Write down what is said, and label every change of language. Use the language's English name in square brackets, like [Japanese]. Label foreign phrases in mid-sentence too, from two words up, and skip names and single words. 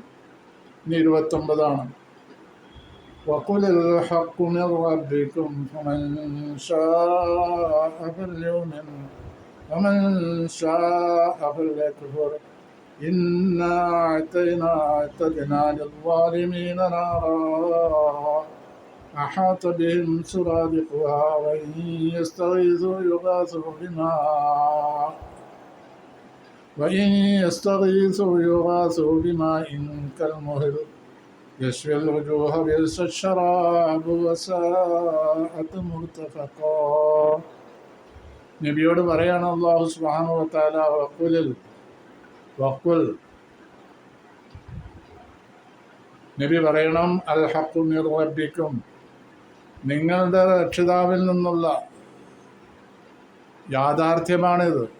[Malayalam] ഇനി 29-ആണ്. [Arabic] وقل الحق من ربكم فمن شاء فليؤمن ومن شاء فليكفر إنا أعتدنا للظالمين نارا أحاط بهم سرادقها وإن يستغيثوا يغاثوا بماء كالمهل يشوي الوجوه بئس الشراب وساءت مرتفقا. [Malayalam] നബിയോട് പറയാണ് [Arabic] الله سبحانه وتعالى, [Malayalam] വഖുൽ, നബി പറയണം, [Arabic] الحق من ربكم, [Malayalam] നിങ്ങളുടെ രക്ഷിതാവിൽ നിന്നുള്ള യാഥാർത്ഥ്യമാണിത്.